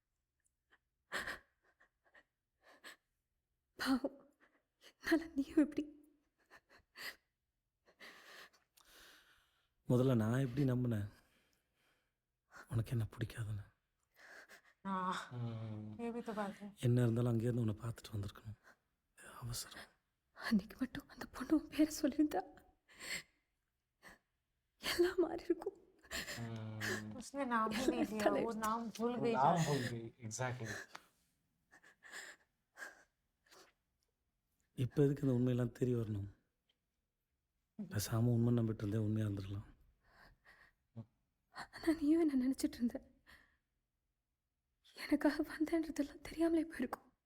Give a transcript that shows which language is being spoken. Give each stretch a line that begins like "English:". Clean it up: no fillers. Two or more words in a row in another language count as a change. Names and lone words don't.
Tamil: பாவம், என்னால நீயும் எப்படி? முதல்ல நான் எப்படி நம்பினேன் உனக்கு என்ன பிடிக்காதுன்னு?
Hindi: हाँ ये भी तो बात है।
Tamil: என்ன இருந்தாலும் அங்கேருந்து உன்னை பார்த்துட்டு வந்திருக்கணும், அவசரம். அன்னைக்கு மட்டும் அந்த பொண்ணு உன் பேரை சொல்லியிருந்தா எல்லாம் மாறி இருக்கும்.
Hindi: उसने नाम ही नहीं दिया, वो नाम भूल गई। नाम भूल गई, एग्जैक्टली।
Tamil: இப்போ எதுக்கு இந்த உண்மையெல்லாம் தெரிய வரணும்? பேசாமல் உண்மை நம்பிட்டு இருந்தே உண்மையாக இருந்துடலாம். ஆனா நீயும் என்ன நினைச்சிட்டு இருந்த, எனக்காக வந்தேன்றதெல்லாம் தெரியாமலே போயிருக்கும்.